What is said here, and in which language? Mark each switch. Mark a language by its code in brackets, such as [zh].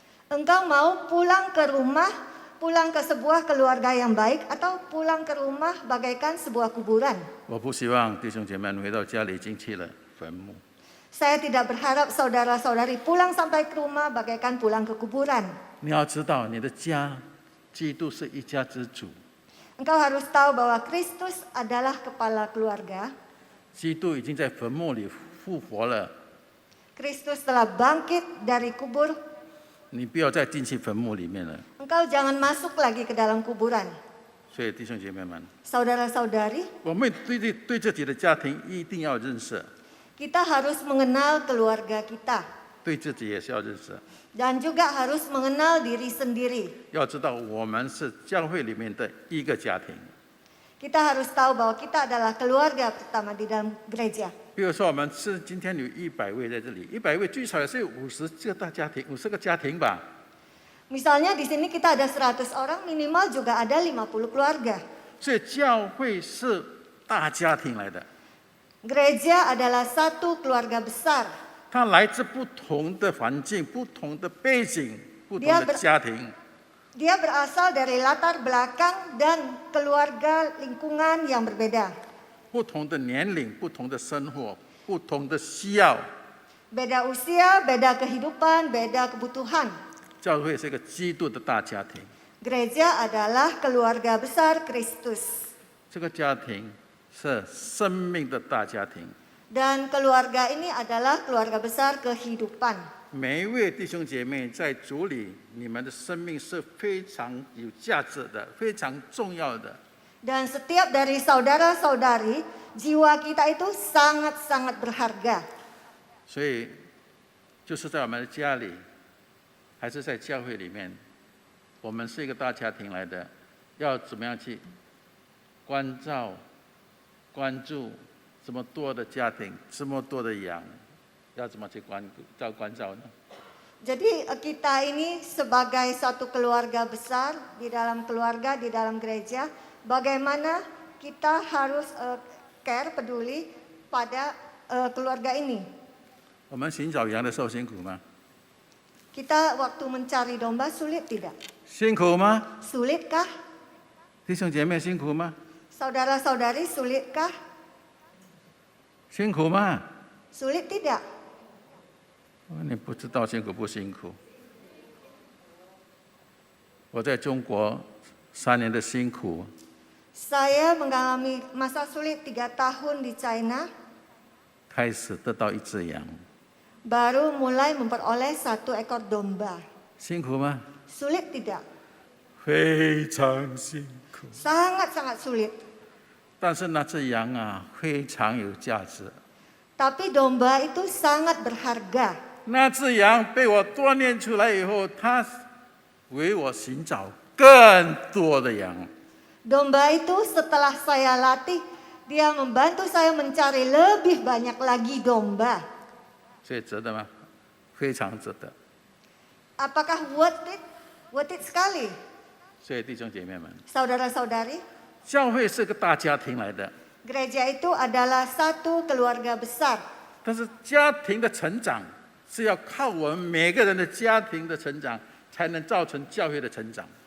[id] engkau mau pulang ke rumah, pulang ke sebuah keluarga yang baik, atau pulang ke rumah bagaikan sebuah kuburan? [zh] 我不希望弟兄姐妹们回到家里已经去了坟墓。 [id] Saya tidak berharap saudara-saudari pulang sampai ke rumah bagaikan pulang ke kuburan. [zh] 你要知道，你的家，基督是一家之主， [id] Engkau harus tahu bahwa Kristus adalah kepala keluarga. [zh] 基督已经在坟墓里复活了。 [id] Kristus telah bangkit dari kubur. [zh] 你不要再进去坟墓里面了。 [id] Engkau jangan masuk lagi ke dalam kuburan. [zh] 所以弟兄姐妹们， [id] Saudara-saudari, [zh] 我们对自己的家庭一定要认识， [id] kita harus mengenal keluarga kita. [zh] 对自己也是要认识。 [id] Dan juga harus mengenal diri sendiri. [zh] 要知道，我们是教会里面的一个家庭。 [id] Kita harus tahu bahwa kita adalah keluarga pertama di dalam gereja. [zh] 比如说，我们是今天有100位在这里，100位最少也是有50个大家庭，50个家庭吧。 [id] Misalnya di sini kita ada 100 orang, minimal juga ada 50 keluarga. [zh] 所以教会是大家庭来的， [id] Gereja adalah satu keluarga besar. [zh] 它来自不同的环境、不同的背景、不同的家庭。 [id] Dia berasal dari latar belakang dan keluarga lingkungan yang berbeda. [zh] 不同的年龄、不同的生活、不同的需要， [id] Beda usia, beda kehidupan, beda kebutuhan. [zh] 教会是一个基督的大家庭。 [id] Gereja adalah keluarga besar Kristus. [zh] 这个家庭是生命的大家庭， [id] Dan keluarga ini adalah keluarga besar kehidupan. [zh] 每一位弟兄姐妹在主里，你们的生命是非常有价值的，非常重要的。 [id] Dan setiap dari saudara-saudari, jiwa kita itu sangat-sangat berharga. [zh] 所以，就是在我们的家里，还是在教会里面，我们是一个大家庭来的，要怎么样去关照、关注这么多的家庭，这么多的羊，要怎么去关照呢？ [id] Jadi kita ini sebagai satu keluarga besar di dalam keluarga, di dalam gereja, bagaimana kita harus care, peduli pada keluarga ini. [zh] 我们寻找羊的时候辛苦吗？ [id] Kita waktu mencari domba sulit tidak? [zh] 辛苦吗？ [id] Sulitkah? [zh] 弟兄姐妹辛苦吗？ [id] Saudara-saudari sulitkah? [zh] 辛苦吗？ [id] Sulit tidak? [zh] 你不知道辛苦不辛苦。我在中国3年的辛苦， [id] Saya mengalami masa sulit 3 tahun di China, [zh] 开始得到1只羊， [id] baru mulai memperoleh 1 ekor domba. [zh] 辛苦吗？ [id] Sulit tidak? [zh] 非常辛苦。 [id] Sangat-sangat sulit. [zh] 但是那只羊啊，非常有价值。 [id] Tapi domba itu sangat berharga. [zh] 那只羊被我锻炼出来以后，它为我寻找更多的羊。 [id] Domba itu setelah saya latih, dia membantu saya mencari lebih banyak lagi domba. [zh] 所以值得吗？非常值得。 [id] Apakah worth it? Worth it sekali. [zh] 所以弟兄姐妹们， [id] Saudara-saudari, [zh] 教会是个大家庭来的， [id] gereja itu adalah satu keluarga besar. [zh] 但是家庭的成长是要靠我们每个人的家庭的成长，才能造成教会的成长。